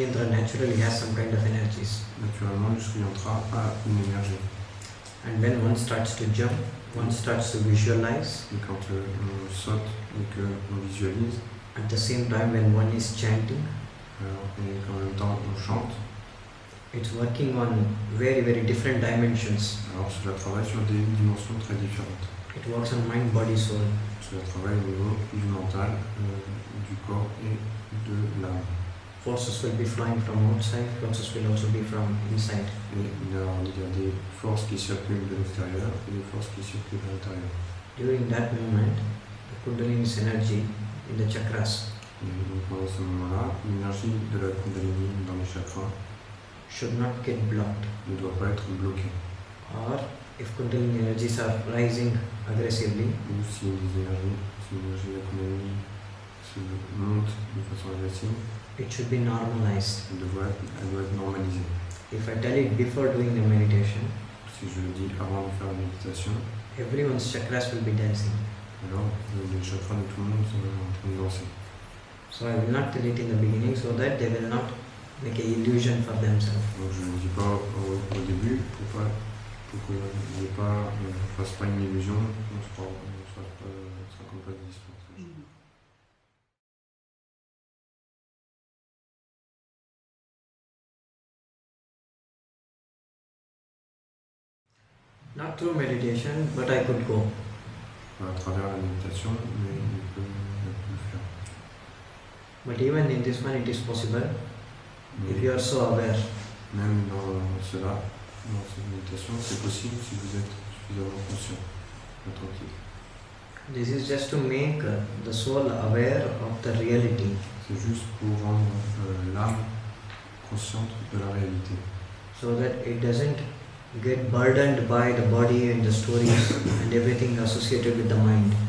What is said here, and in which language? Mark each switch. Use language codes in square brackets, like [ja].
[en] naturally has some kind of energies. [fr] Naturellement, le Shri Yantra a une énergie. [en] And when one starts to jump, one starts to visualize. [fr] Et quand on saute et qu'on visualise, [en] At the same time, when one is chanting, [fr] et qu'en même temps on chante, [en] it's working on very, very different dimensions. [fr] alors cela travaille sur des dimensions très différentes. [en] It works on mind, body, soul. [fr] Cela travaille au niveau du mental, du corps et de l'âme. [en] Forces will be flying from outside, forces will also be from inside. [fr] Et il y a des forces qui circulent de l'extérieur et des forces qui circulent de l'intérieur. [en] During that moment, the Kundalini's energy in the chakras [fr] Et donc pendant ce moment-là, l'énergie de la Kundalini dans les chakras [en] should not get blocked. [fr] ne doit pas être bloquée. [en] Or, if Kundalini energies are rising aggressively, [fr] Ou si l'énergie de la Kundalini se monte de façon agressive, [en] it should be normalized. [fr] elle doit être normalisée. [en] If I tell it before doing the meditation, [fr] Si je le dis avant de faire la méditation, [en] everyone's chakras will be dancing. [fr] alors les chakras de tout le monde sont en train de danser. [en] So I will not tell it in the beginning so that they will not make an illusion for themselves. [fr] Donc je ne dis pas au début pour que ne fasse pas une illusion, on se raconte pas des histoires. [en] Not through meditation, but I could go. [fr] À travers la méditation, mais on peut le faire. [en] But even in this one, it is possible if you are so aware. [fr] Même dans cela, dans cette méditation, c'est possible si vous êtes suffisamment conscient, attentif. [en] This is just to make the soul aware of the reality. [fr] C'est juste pour rendre l'âme consciente de la réalité. [en] So that it doesn't get burdened by the body and the stories and everything associated with the mind.